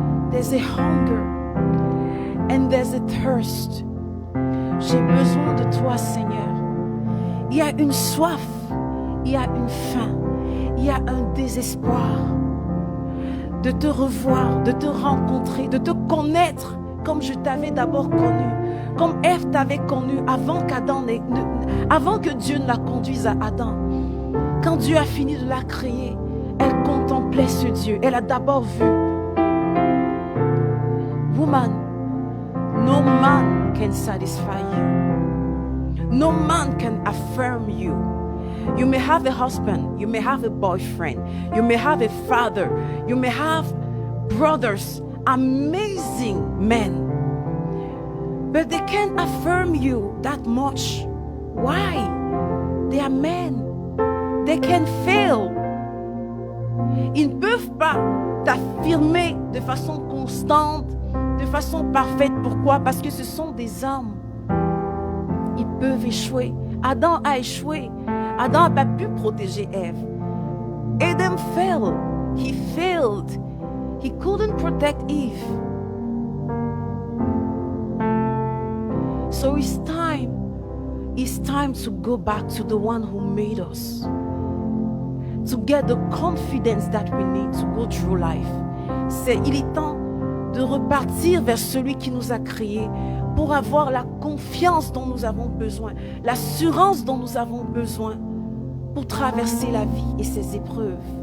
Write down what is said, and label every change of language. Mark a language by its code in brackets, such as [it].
[en] There's a hunger and there's a thirst. [fr] J'ai besoin de toi, Seigneur. Il y a une soif, il y a une faim, il y a un désespoir de te revoir, de te rencontrer, de te connaître comme je t'avais d'abord connu, comme Ève t'avait connu avant que Dieu ne la conduise à Adam. Quand Dieu a fini de la créer, elle contemplait ce Dieu. Elle a d'abord vu. [en] Woman, no man can satisfy you. No man can affirm you. You may have a husband, you may have a boyfriend, you may have a father, you may have brothers, amazing men, but they can't affirm you that much. Why? They are men. They can fail. [fr] Ils ne peuvent pas t'affirmer de façon constante, de façon parfaite. Pourquoi? Parce que ce sont des hommes. Ils peuvent échouer. Adam a échoué. Adam n'a pas pu protéger Ève. [en] Adam failed. He failed. He couldn't protect Eve. So it's time. It's time to go back to the one who made us. To get the confidence that we need to go through life. [fr] Il est temps de repartir vers celui qui nous a créés pour avoir la confiance dont nous avons besoin, l'assurance dont nous avons besoin pour traverser la vie et ses épreuves.